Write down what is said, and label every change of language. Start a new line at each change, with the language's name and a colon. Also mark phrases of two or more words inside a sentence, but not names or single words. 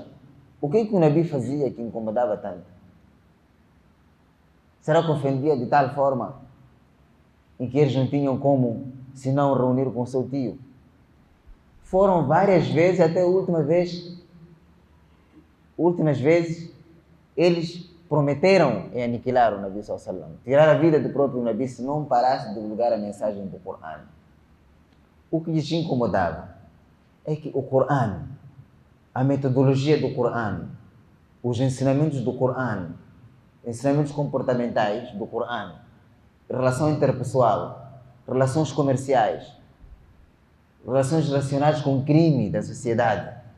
Portuguese: O que o Nabi fazia que incomodava tanto? Será que ofendia de tal forma em que eles não tinham como se não reunir com seu tio? Foram várias vezes, até a últimas vezes, eles prometeram aniquilar o Nabi
Arabic: صلى الله عليه وسلم,
Portuguese: tirar a vida do próprio Nabi se não parasse de divulgar a mensagem do Corão. O que lhes incomodava é que o Corão, a metodologia do Corão, os ensinamentos do Corão, ensinamentos comportamentais do Corão, relação interpessoal, relações comerciais, relações relacionadas com o crime da sociedade,